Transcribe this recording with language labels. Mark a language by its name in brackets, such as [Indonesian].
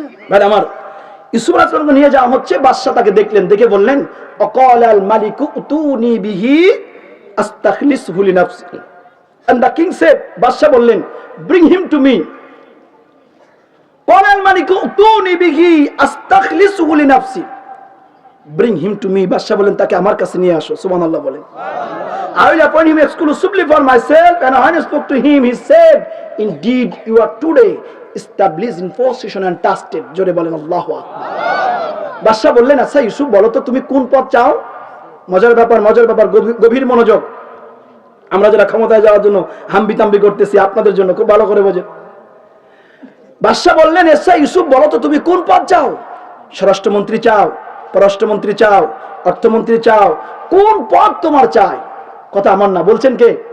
[Bangla] ভাই আমার, ইউসুফ আলাইহিস সালামকে নিয়ে যাওয়া হচ্ছে, বাদশা তাকে দেখলেন, দেখে বললেন, [Arabic] অকালাল মালিকু উতুনি বিহি আস্তাখলিসহু লিনাফসি। [English] and the king said, [Bangla] বাদশা বললেন, [English] Bring him to me. [Arabic] কালাল মালিকু উতুনি বিহি আস্তাখলিসহু লিনাফসি। [English] bring him to me. [Bangla] বাদশা বলেন তাকে আমার কাছে নিয়ে আসো। সুবহানাল্লাহ বলেন। [English] I will appoint him exclusively for myself, and when I spoke to him, he said, indeed you are today established in position and trusted. [Bangla] জোরে বলেন আল্লাহু আকবার। বাদশা বললেন, আচ্ছা ইউসুফ বলো তো তুমি কোন পদ চাও? মজার ব্যাপার, গভীর মনোযোগ। আমরা যারা ক্ষমতায় যাওয়ার জন্য হাম্বিতাম্বি করতেছি, আপনাদের জন্য খুব ভালো করে বোঝেন। বাদশা বললেন, আচ্ছা ইউসুফ বলো তো তুমি কোন পদ চাও? স্বরাষ্ট্রমন্ত্রী চাও, পররাষ্ট্রমন্ত্রী চাও, অর্থমন্ত্রী চাও, কোন পদ তোমার চাই? কথা আমার না, বলছেন কে?